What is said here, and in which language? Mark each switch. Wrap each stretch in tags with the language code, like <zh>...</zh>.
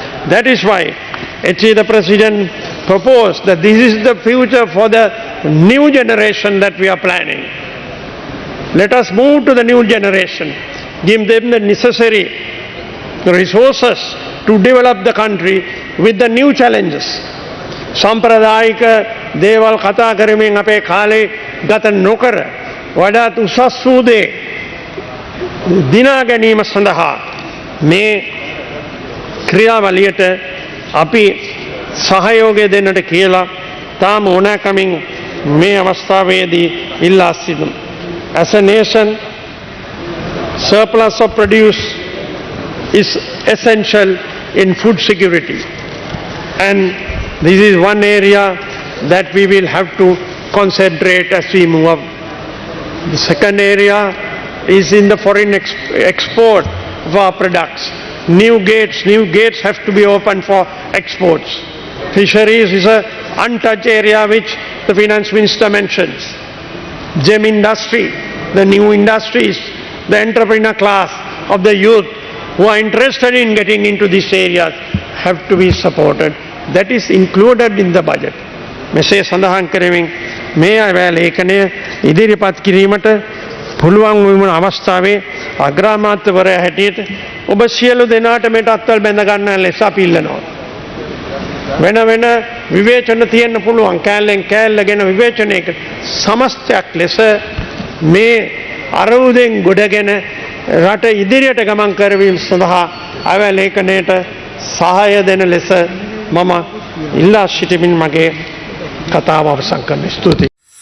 <en>That is why actually the President proposed that this is the future for the new generation that we are planning. Let us move to the new generation, give them the necessary resources to develop the country with the new challenges.</en> <si>සම්ප්‍රදායික දේවල් කතා කරමින් අපේ කාලේ ගත නොකර වඩාත් උසස් වූ දේ දිනා ගැනීම සඳහා මේ ක්‍රියාවලියට අපි සහයෝගය දෙන්නට කියලා තාම ඕනෑකමින් මේ අවස්ථාවේදී ඉල්ලා සිටිමු.</si> <en>As a nation, surplus of produce is essential in food security, and this is one area that we will have to concentrate as we move up. The second area is in the foreign export of our products. New gates have to be opened for exports. Fisheries is an untouched area which the finance minister mentions. Gem industry, the new industries, the entrepreneur class of the youth who are interested in getting into these areas have to be supported. That is included in the budget.</en> <si>මෙසේ සඳහන් කරමින් මේ අයවැය ලේඛනය ඉදිරිපත් කිරීමට පුළුවන් වුණ අවස්ථාවේ අග්‍රාමාත්‍යවරයා හැටියට ඔබ සියලු දෙනාට මේට අත්වල බැඳ ගන්න ලෙස අපි ඉල්ලනවා. වෙන වෙන විවේචන තියෙන්න පුළුවන්, කෑල්ලෙන් කෑල්ල ගැන විවේචනයක සමස්තයක් ලෙස මේ අරමුදෙන් ගොඩගෙන රට ඉදිරියට ගමන් කරවීම සඳහා අයවැය ලේඛනයට සහාය දෙන ලෙස මම ඉල්ලා සිටිමින් මගේ කතාව අවසන් කරන්න ස්තුතියි.</si>